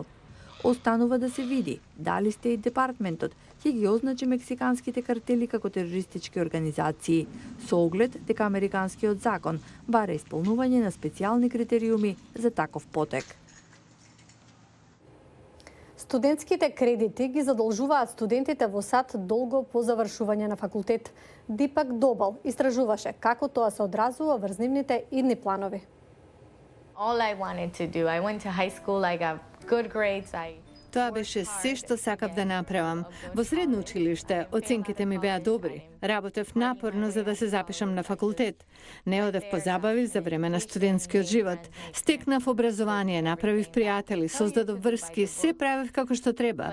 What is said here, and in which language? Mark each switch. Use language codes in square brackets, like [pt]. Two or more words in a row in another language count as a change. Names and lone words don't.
[mk] Останува да се види дали Стейт Департментот ќе ги означи мексиканските картели како терористички организации, со оглед дека американскиот закон бара исполнување на специјални критериуми за таков потек. Студентските кредити ги задолжуваат студентите во САД долго по завршување на факултет. Дипак Добал истражуваше како тоа се одразува врз нивните идни планови. [en] All I wanted to do, I went to high school, I got good grades, [mk] Тоа беше се што сакав да направам. Во средно училиште оценките ми беа добри. Работев напорно за да се запишам на факултет. Не одев по забави за време на студентскиот живот. Стекнав образование, направив пријатели, создадов врски, се правев како што треба.